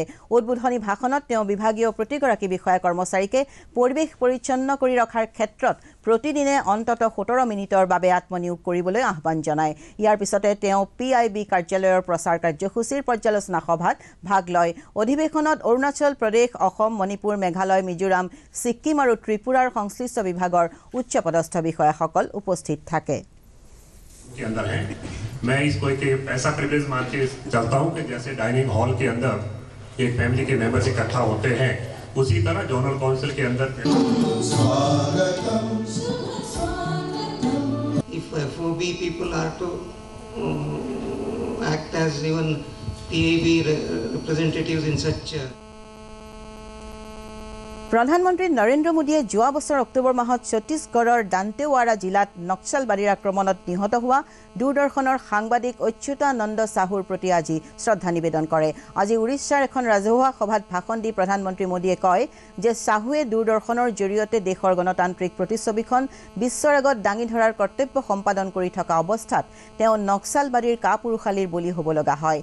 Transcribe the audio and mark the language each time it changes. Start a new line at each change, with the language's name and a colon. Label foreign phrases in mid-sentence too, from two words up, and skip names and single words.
Assamese: উদ্বোধনী ভাষণত তেওঁ বিভাগীয় প্ৰতিগৰাকী বিষয়া কৰ্মচাৰীকে পৰিৱেশ পৰিচ্ছন্ন কৰি ৰখাৰ ক্ষেত্ৰত প্ৰতিদিনে অন্তত 17 মিনিটৰ বাবে আত্মনিয়োগ কৰিবলৈ আহ্বান জনায়। ইয়াৰ পিছতে তেওঁ PIB কাৰ্যালয়ৰ প্ৰচাৰ কাৰ্যসূচীৰ পৰ্যালোচনা সভাত ভাগ লয়। অধিৱেশনত অৰুণাচল প্ৰদেশ, অসম, মণিপুৰ, মেঘালয়, মিজোৰাম, ছিক্কিম আৰু ত্ৰিপুৰাৰ সংশ্লিষ্ট বিভাগৰ উচ্চপদস্থ বিষয়াসকল উপস্থিত থাকে।
Hindi: मैं इसको एक ऐसा प्रिविलेज मान के चलता हूँ कि जैसे
English: dining hall
Hindi: के अंदर एक फैमिली के मेंबर्स इकट्ठा होते हैं, उसी तरह
English: zonal council
Hindi: के अंदर
English: if FOB people are to act as even PIB representatives in such
Assamese: প্ৰধানমন্ত্ৰী নৰেন্দ্ৰ মোদীয়ে যোৱা বছৰ অক্টোবৰ মাহত ছত্তীশগড়ৰ দান্তেৱাড়া জিলাত নক্সালবাদীৰ আক্ৰমণত নিহত হোৱা দূৰদৰ্শনৰ সাংবাদিক অচ্যুতানন্দ সাহুৰ প্ৰতি আজি শ্ৰদ্ধা নিবেদন কৰে। আজি উৰিষ্যাৰ এখন ৰাজহুৱা সভাত ভাষণ দি প্ৰধানমন্ত্ৰী মোদীয়ে কয় যে সাহুৱে দূৰদৰ্শনৰ জৰিয়তে দেশৰ গণতান্ত্ৰিক প্ৰতিচ্ছবিখন বিশ্বৰ আগত দাঙি ধৰাৰ কৰ্তব্য সম্পাদন কৰি থকা অৱস্থাত তেওঁ নক্সালবাদীৰ কাপুৰুষালীৰ বলি হ'ব লগা হয়।